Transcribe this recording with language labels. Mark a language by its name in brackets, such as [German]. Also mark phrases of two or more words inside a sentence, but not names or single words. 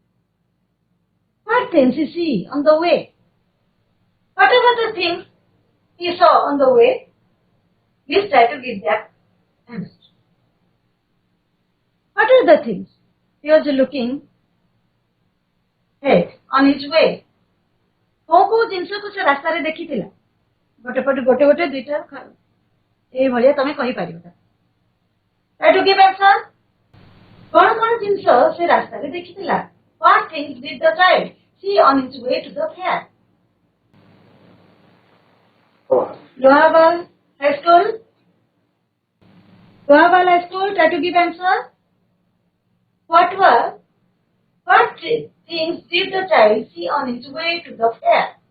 [English] What things he see on the way? Whatever the things he saw on the way. Please try to give that answer. What are the things he was looking at on his way? [Odia] କୋଉ କୋଉ ଜିନିଷକୁ ସେ ରାସ୍ତାରେ ଦେଖିଥିଲା? ଗୋଟେ ଗୋଟେ ଦୁଇଟା ଏଇଭଳିଆ ତମେ କହିପାରିବ। [English] Try to give answer. [Odia] କଣ ଜିନିଷ ସେ ରାସ୍ତାରେ ଦେଖିଥିଲା? [English] What things did the child see on his way to the fair? Lohaval High School. Lohaval High School. Try to give answer. What things did the child see on his way to the fair?